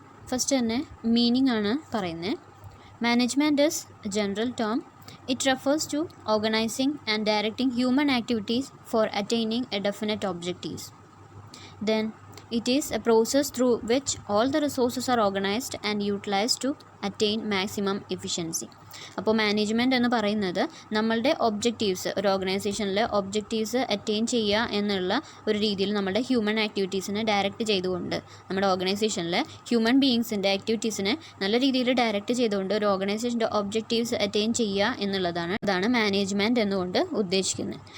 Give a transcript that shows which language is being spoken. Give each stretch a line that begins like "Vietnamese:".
Malayalam: First തന്നെ meaning ആണ് പറയുന്നത്.
English: Management is a general term. It refers to organizing and directing human activities for attaining a definite objectives. Then it is a process through which all the resources are organized and utilized to attain maximum efficiency.
Malayalam: അപ്പോൾ management എന്ന് പറയുന്നത് നമ്മളുടെ objectives, ഒരു ഓർഗനൈസേഷനിലെ objectives attain ചെയ്യുക എന്നുള്ള ഒരു രീതിയിൽ നമ്മുടെ ഹ്യൂമൻ ആക്ടിവിറ്റീസിനെ ഡയറക്റ്റ് ചെയ്തുകൊണ്ട്, നമ്മുടെ ഓർഗനൈസേഷനിലെ ഹ്യൂമൻ ബീയിങ്സിൻ്റെ ആക്ടിവിറ്റീസിനെ നല്ല രീതിയിൽ ഡയറക്റ്റ് ചെയ്തുകൊണ്ട് ഒരു ഓർഗനൈസേഷൻ്റെ ഒബ്ജക്റ്റീവ്സ് അറ്റൈൻ ചെയ്യുക എന്നുള്ളതാണ് മാനേജ്മെൻറ്റ് എന്നുകൊണ്ട് ഉദ്ദേശിക്കുന്നത്.